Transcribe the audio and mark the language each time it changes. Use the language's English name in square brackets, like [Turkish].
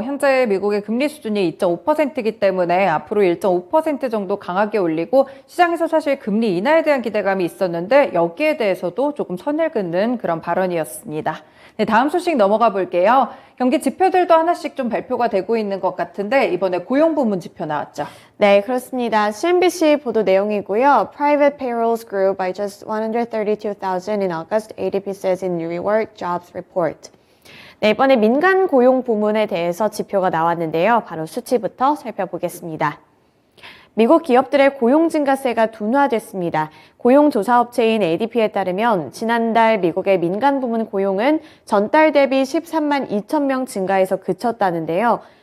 [Korean] 현재 미국의 금리 수준이 2.5%이기 때문에 앞으로 1.5% 정도 강하게 올리고 시장에서 사실 금리 인하에 대한 기대감이 있었는데 여기에 대해서도 조금 선을 긋는 그런 발언이었습니다. 네, 다음 소식 넘어가 볼게요. 경기 지표들도 하나씩 좀 발표가 되고 있는 것 같은데 이번에 고용 부문 지표 나왔죠? 네, 그렇습니다. CNBC 보도 내용이고요. [English] Private payrolls grew by just 132,000 in August, ADP says in New York Jobs Report. [Korean] 네, 이번에 민간 고용 부문에 대해서 지표가 나왔는데요. 바로 수치부터 살펴보겠습니다. 미국 기업들의 고용 증가세가 둔화됐습니다. 고용조사업체인 ADP에 따르면 지난달 미국의 민간 부문 고용은 전달 대비 13만 2천 명 증가해서 그쳤다는데요.